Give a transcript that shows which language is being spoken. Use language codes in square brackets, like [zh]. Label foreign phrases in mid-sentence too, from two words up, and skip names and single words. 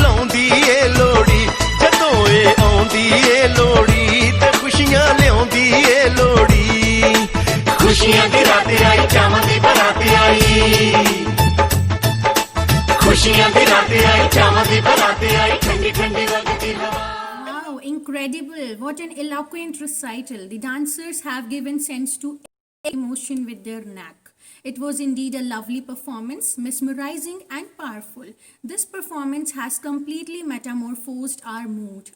[pa] ਆਉਂਦੀ ਏ ਲੋੜੀ ਜਦੋਂ ਏ ਆਉਂਦੀ ਏ ਲੋੜੀ ਤੇ ਖੁਸ਼ੀਆਂ ਲਿਆਉਂਦੀ ਏ ਲੋੜੀ ਖੁਸ਼ੀਆਂ ਦੀ ਰਾਤ ਆਈ ਚਾਵਾਂ ਦੀ ਬਰਾਤ ਆਈ ਖੁਸ਼ੀਆਂ ਦੀ ਰਾਤ ਆਈ ਚਾਵਾਂ ਦੀ ਬਰਾਤ ਆਈ ਠੰਡੀ ਠੰਡੀ ਲਗਦੀ ਹਵਾ [en] Wow, incredible. What an eloquent recital. The dancers have given sense to emotion with their knack. It was indeed a lovely performance, mesmerizing and powerful. This performance has completely metamorphosed our mood.